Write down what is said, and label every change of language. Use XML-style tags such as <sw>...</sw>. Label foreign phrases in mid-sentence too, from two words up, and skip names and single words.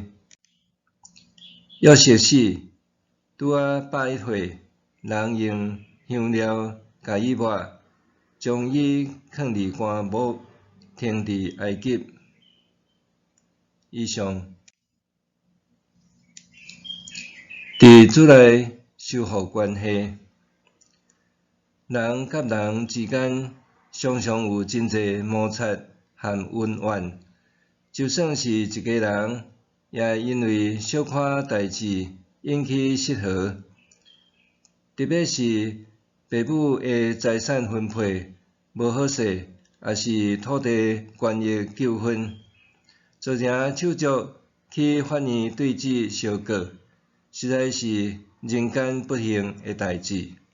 <nan>约瑟死，拄啊101岁，人用香料甲伊抹，将伊囥伫棺木，停伫埃及。以上。伫主内修复关系，人甲人之间常常有真侪摩擦和恩怨，就算是一家人，也因为小可代志引起失和。特别是父母的财产分配无好势，也是土地权益纠纷，造成手足去法院对质相告，实在是人间不幸的代志。</nan>